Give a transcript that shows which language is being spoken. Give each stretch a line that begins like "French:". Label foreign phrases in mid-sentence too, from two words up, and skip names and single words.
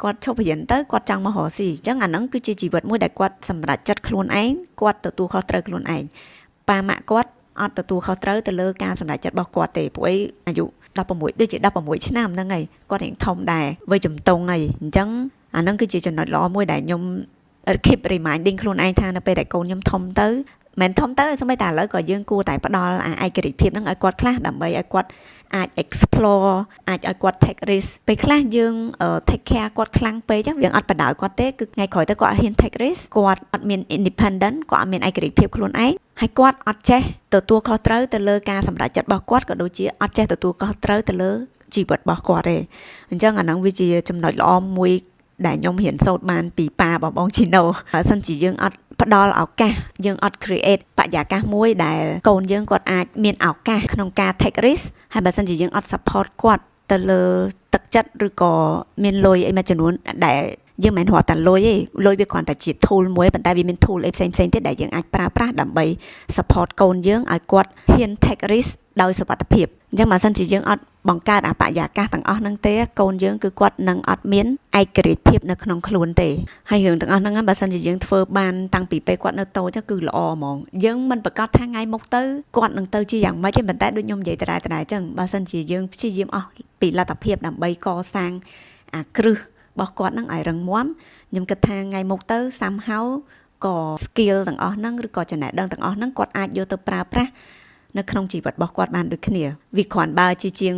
Khmer: គាត់ឈប់រៀនទៅគាត់ចង់មករកស៊ីអញ្ចឹងអាហ្នឹងគឺជាជីវិតមួយដែលគាត់សម្រេចចិត្តខ្លួនឯងគាត់ទទួលខុសត្រូវខ្លួនឯងប៉ាម៉ាក់គាត់អត់ទទួលខុសត្រូវទៅលើការសម្រេចចិត្តរបស់គាត់ទេព្រោះអាយុ16ដូចជា16ឆ្នាំហ្នឹងហើយ គាត់រៀងធំដែរវ័យជំទង់ហើយអញ្ចឹងអាហ្នឹងគឺជាចំណុចល្អមួយដែលខ្ញុំ
English: keep reminding
Khmer: ខ្លួនឯងថានៅពេលដែលកូនខ្ញុំធំទៅមិនធំទៅសូម្បីតែឥឡូវក៏យើងគួរតែផ្ដល់ឯ ករាជ្យភាពហ្នឹងឲ្យគាត់ខ្លះដើម្បីឲ្យគាត់អាច explore អាចឲ្យគាត់
English: take risk
Khmer: ពេលខ្លះយើង
English: take care
Khmer: គាត់ខ្លាំងពេកយើងអត់បដៅគាត់ ទេគឺថ្ងៃក្រោយទៅគាត់អត់ហ៊ាន
English: take risk
Khmer: គាត់អត់មាន independent គាត់អត់មានឯករាជ្យភាពខ្លួនឯងហើយគាត់អត់ចេះទទួលខុសត្រូវទៅលើការសម្រេចចិត្តរបស់គាត់ក៏ដូចជាអត់ចេះទទួលខុសត្រូវទៅលើជីវិតរបស់គាត់ទេអញ្ចឹងអាហ្នឹងវាជាចំណុចល្អមួយដែលខ្ញុំរៀនសូត្របានពីប៉ាបងជីណូបើសិនជាយើងអត់ផ្ដល់ឱកាសយើងអត់ create បរិយាកាសមួយដែលកូនយើងគាត់អាចមានឱកាសក្នុងការ
English: take risk
Khmer: ហើយបើសិនជាយើងអត់ support គាត់ ទៅលើទឹកចិត្តឬក៏មានលុយអីមួយចំនួនដែលយើងមិនរត់តែលុយទេលុយវាគ្រាន់តែជា tool មួយប៉ុន្តែវាមាន tool អីផ្សេងៗទៀតដែលយើងអាចប្រើប្រាស់ដើម្បី support កូនយើងឲ្យគាត់ហ៊ាន
English: take risk
Khmer: ដោយសុវត្ថិភាពអញ្ចឹងបើសិនជាយើងអត់បង្កើតបរិយាកាសទាំងអស់ហ្នឹងទេកូនយើងគឺគាត់នឹងអត់មានឯករាជ្យភាពនៅក្នុង ខ្លួនទេហើយរឿងទាំងអស់ហ្នឹងបើសិនជាយើងធ្វើបានតាំងពីពេលគាត់នៅតូចគឺល្អហ្មងយើងមិនប្រកាសថាថ្ងៃមុខទៅគាត់នឹងទៅជាយ៉ាងម៉េចទេប៉ុន្តែដូចខ្ញុំនិយាយដដែលអញ្ចឹងបើសិនជាយើងព្យាយាមអស់ពីលទ្ធភាពដើម្បីកសាងអាគ្រឹះរបស់គាត់នឹងឲ្យរឹងមាំខ្ញុំគិតថាថ្ងៃមុខទៅ somehow ក៏ skill ទាំងអស់ហ្នឹងឬក៏ចំណេះដឹងទាំងអស់ហ្នឹងគាត់អាចយកទៅប្រើប្រាស់នៅក្នុងជីវិតរបស់គាត់បានដូចគ្នាវាគ្រាន់បើជាជាង